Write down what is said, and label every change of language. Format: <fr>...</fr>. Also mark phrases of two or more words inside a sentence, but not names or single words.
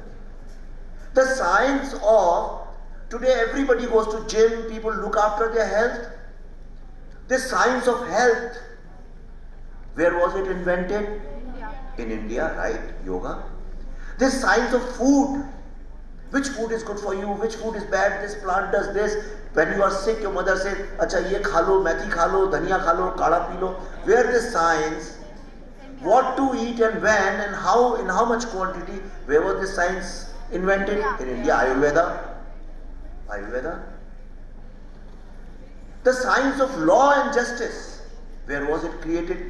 <en>The science of, today everybody goes to gym, people look after their health. The science of health, where was it invented? In India, right? Yoga. The science of food. Which food is good for you? Which food is bad? This plant does this. When you are sick, your mother says,</en> <hi>"अच्छा, ये खा लो, मेथी खा लो, धनिया खा लो, काला पी लो."</hi> <en>Where the science, what to eat and when and how, in how much quantity, where was this science invented? In India, Ayurveda. Ayurveda. The science of law and justice, where was it created?</en>